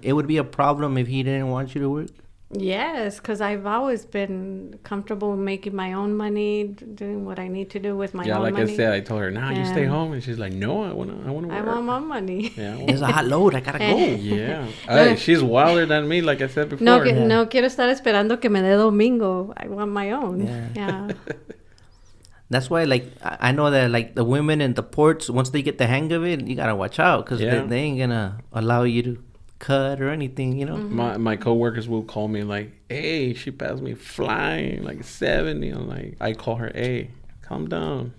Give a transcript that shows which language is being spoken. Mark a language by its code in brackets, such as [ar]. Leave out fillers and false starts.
[en] It would be a problem if he didn't want you to work? Yes, because I've always been comfortable making my own money, doing what I need to do with my own like money. I said, I told her, nah, you stay And home. And she's like, no, I want to work. I want my money. Yeah. It's a hot load. I gotta go. Yeah. Hey, she's wilder than me, like I said before. [es] No quiero estar esperando que me dé domingo. [en] I want my own. Yeah. That's why, like, I know that, like, the women in the ports, once they get the hang of it, you gotta watch out because they ain't gonna allow you to cut or anything, My coworkers will call me like, hey, she passed me flying like 70. I'm like, I call her, hey, calm down.